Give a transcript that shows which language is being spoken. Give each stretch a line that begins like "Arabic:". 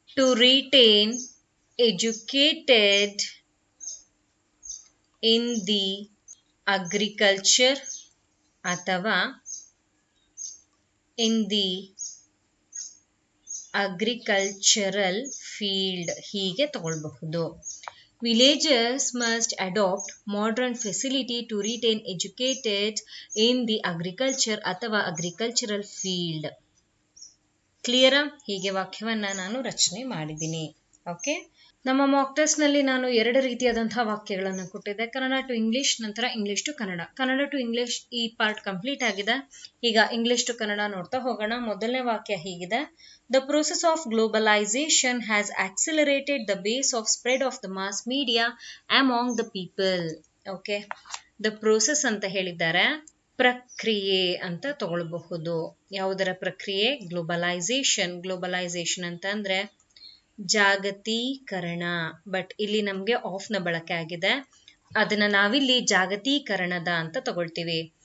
English: To retain educated in the agriculture ಅಥವಾ in the agricultural field.
Kannada: ಹೀಗೆ ತಗೊಳ್ಬಹುದು.
English: Villages must adopt modern facility to retain educated in the agriculture ಅಥವಾ agricultural field.
Kannada: ಕ್ಲಿಯರಾ? ಹೀಗೆ ವಾಕ್ಯವನ್ನ ನಾನು ರಚನೆ ಮಾಡಿದ್ದೀನಿ. ಓಕೆ, ನಮ್ಮ ಮಾಕ್ ಟೆಸ್ಟ್ ನಲ್ಲಿ ನಾನು 2 ರೀತಿಯಾದಂತಹ ವಾಕ್ಯಗಳನ್ನು ಕೊಟ್ಟಿದ್ದೆ, ಕನ್ನಡ ಟು ಇಂಗ್ಲಿಷ್, ನಂತರ English to Kannada. Kannada to English ಈ ಪಾರ್ಟ್ ಕಂಪ್ಲೀಟ್ ಆಗಿದೆ. ಈಗ ಇಂಗ್ಲಿಷ್ ಟು ಕನ್ನಡ ನೋಡ್ತಾ ಹೋಗೋಣ. ಮೊದಲನೇ ವಾಕ್ಯ ಹೀಗಿದೆ:
English: The process of globalization has accelerated the base of spread of the mass media among the people.
Kannada: Okay, the process ಅಂತ ಹೇಳಿದ್ದಾರೆ, ಪ್ರಕ್ರಿಯೆ ಅಂತ ತಗೊಳ್ಬಹುದು. ಯಾವುದರ ಪ್ರಕ್ರಿಯೆ? ಗ್ಲೋಬಲೈಸೇಷನ್. ಗ್ಲೋಬಲೈಸೇಷನ್ ಅಂತ ಅಂದ್ರೆ ಜಾಗತೀಕರಣ. ಬಟ್ ಇಲ್ಲಿ ನಮ್ಗೆ ಆಫ್ ನ ಬಳಕೆ ಆಗಿದೆ, ಅದನ್ನ ನಾವಿಲ್ಲಿ ಜಾಗತೀಕರಣದ ಅಂತ ತಗೊಳ್ತೀವಿ.